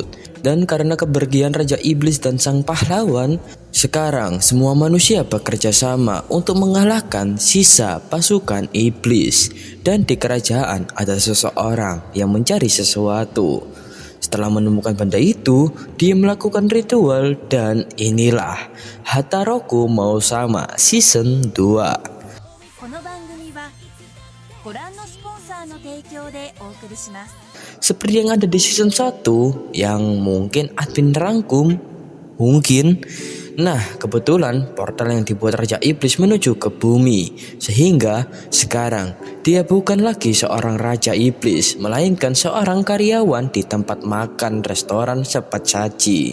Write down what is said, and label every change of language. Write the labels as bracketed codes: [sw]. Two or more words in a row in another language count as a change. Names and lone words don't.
[id] Dan karena kepergian Raja Iblis dan sang pahlawan, sekarang semua manusia bekerja sama untuk mengalahkan sisa pasukan iblis. Dan di kerajaan ada seseorang yang mencari sesuatu. Setelah menemukan benda itu, dia melakukan ritual dan inilah Hataroku mau sama season 2. [ja] この番組はご覧のスポンサーの提供でお送りします。 [id] Seperti yang ada di season 1 yang mungkin admin rangkum. Mungkin. Nah, kebetulan portal yang dibuat Raja Iblis menuju ke bumi. Sehingga sekarang dia bukan lagi seorang Raja Iblis, melainkan seorang karyawan di tempat makan restoran cepat saji.